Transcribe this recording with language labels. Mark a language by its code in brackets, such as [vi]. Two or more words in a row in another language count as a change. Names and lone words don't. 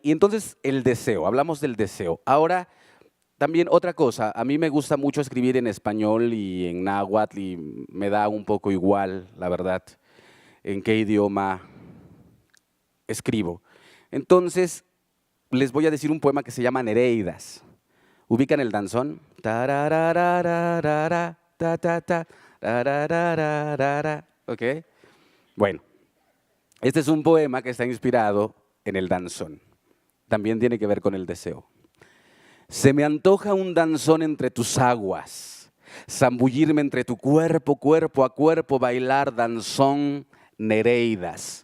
[es] Y entonces, el deseo, hablamos del deseo. Ahora, también otra cosa, a mí me gusta mucho escribir en español y en náhuatl y me da un poco igual, la verdad, en qué idioma escribo. Entonces, les voy a decir un poema que se llama Nereidas. ¿Ubican el danzón? Tararararara, ta, ta, ta, tararararara. ¿Ok? Bueno, este es un poema que está inspirado en el danzón. También tiene que ver con el deseo. Se me antoja un danzón entre tus aguas, zambullirme entre tu cuerpo, cuerpo a cuerpo, bailar danzón, Nereidas.